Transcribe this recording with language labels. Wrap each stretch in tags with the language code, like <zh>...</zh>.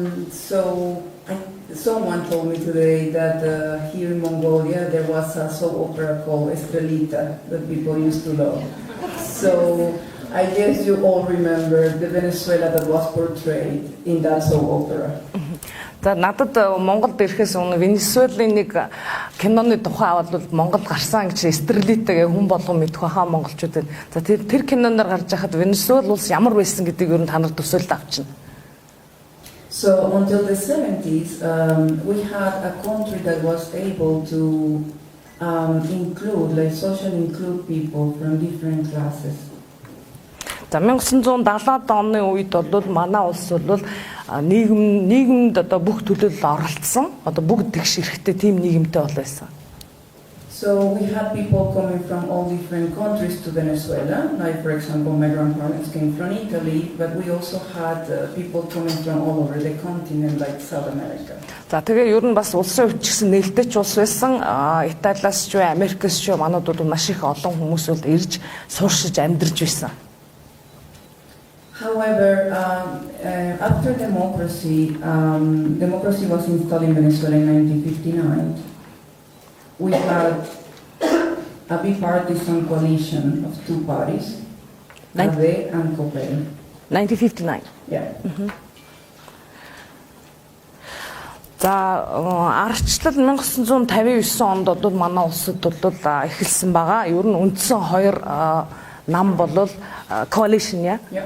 <en>So someone told me today that here in Mongolia there was a soap opera called Estrelita that people used to love. So I guess you all remember the Venezuela that was portrayed in that soap opera.</en> <mn>За надад Монголд ирэхээс өмнө Венесуэлийн нэг киноны тухай бол Монголд гарсан гэж Эстрелитагийн хүн болгон мэдэх хаа монголчууд байна. За тэр киноноор гарч байхад Венесуэл улс ямар байсан гэдгийг ер нь та нар төсөөлд авчна.</mn> <en>So until the 70s, we had a country that was able to include, like socially include people from different classes.</en> <mn>За 1970-аад оны үед бол манай улс бол нийгэмд одоо бүх төлөөлөл оролцсон. Одоо бүгд тэгш эрэхтэй тийм нийгэмтэй бол байсан.</mn> <en>So we had people coming from all different countries to Venezuela. Like for example, my grandparents came from Italy, but we also had people coming from all over the continent, like South America.</en> <mn>За тэгээ ер нь бас улсын хувьд ч гэсэн нээлттэй ч улс байсан. Италиас ч Америкээс ч манайд бол маш их олон хүмүүс бол ирж сууршиж амьдарч байсан.</mn> <en>However, after democracy was installed in Venezuela in 1959. We had a bipartisan coalition of two parties, AD and COPEL. 1959. Yeah.</en> <mn>За ардчлал 1959 онд бол манай улсад бол эхэлсэн байгаа. Ер нь үндсэн хоёр нам бол coalition яа.</mn>